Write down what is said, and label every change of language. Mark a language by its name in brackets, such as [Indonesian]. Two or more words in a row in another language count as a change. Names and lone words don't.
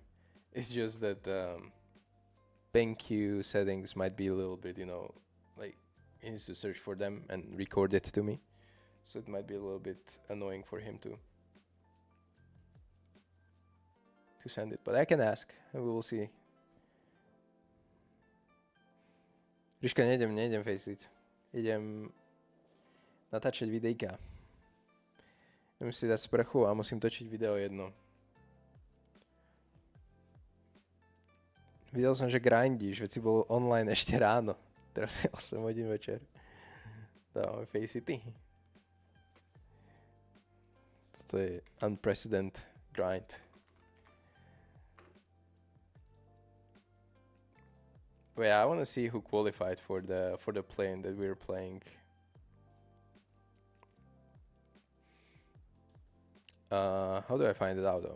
[English] It's just that BenQ settings might be a little bit, you know, like he needs to search for them and record it to me. So it might be a little bit annoying for him to send it. But I can ask and we will see. [Slovak] Ríška, nejdem Faceit. Idem natáčať videjka. Idem si dať sprchu a musím točiť video jedno. Videl som, že grindíš, veď si bol online ešte ráno. Teraz je 8 hodín večer. Dávame Facey. Toto je [English] unprecedented grind. Wait, I want to see who qualified for the plane that we're playing. How do I find it out though?